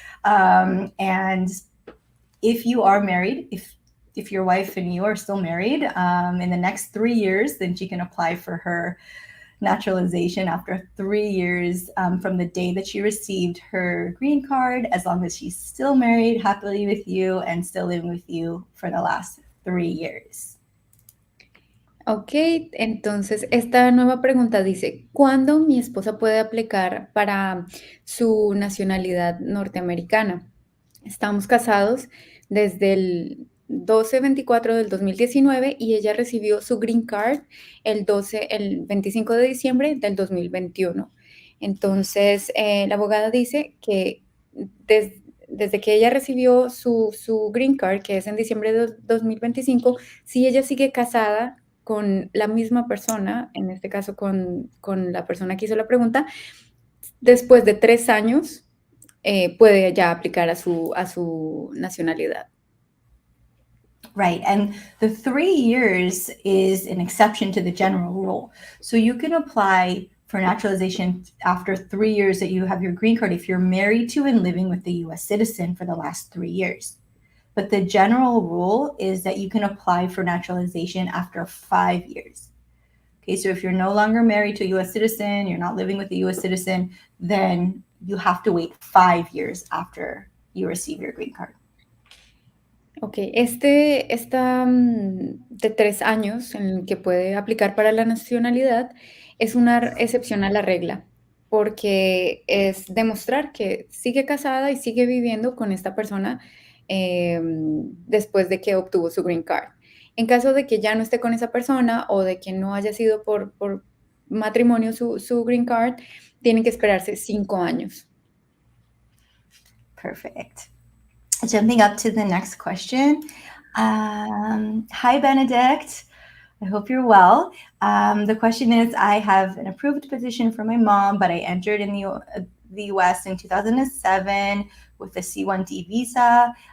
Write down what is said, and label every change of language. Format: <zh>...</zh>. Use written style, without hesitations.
<en>And if you are married, if your wife and you are still married in the next 3 years, then she can apply for her naturalization after 3 years from the day that she received her green card, as long as she's still married happily with you and still living with you for the last 3 years.</en> <es>Ok, entonces esta nueva pregunta dice, ¿cuándo mi esposa puede aplicar para su nacionalidad norteamericana? Estamos casados desde el 12/24 del 2019 y ella recibió su green card el 25 de diciembre del 2021. Entonces, la abogada dice que desde que ella recibió su green card, que es en diciembre de 2025, si ella sigue casada con la misma persona, en este caso con la persona que hizo la pregunta, después de 3 años puede ya aplicar a su nacionalidad.</es> <en>Right. And the 3 years is an exception to the general rule. So you can apply for naturalization after 3 years that you have your green card if you're married to and living with a US citizen for the last 3 years. But the general rule is that you can apply for naturalization after 5 years. Okay, so if you're no longer married to a US citizen, you're not living with a US citizen, then you have to wait 5 years after you receive your green card.</en> <es>Ok, esta de 3 años en el que puede aplicar para la nacionalidad es una excepción a la regla, porque es demostrar que sigue casada y sigue viviendo con esta persona después de que obtuvo su green card. En caso de que ya no esté con esa persona o de que no haya sido por matrimonio su green card, tienen que esperarse 5 años.</es> <en>Perfect. Jumping up to the next question. Hi, Benedict. I hope you're well. The question is, I have an approved petition for my mom, but I entered in the US in 2007 with a C1D visa.</en>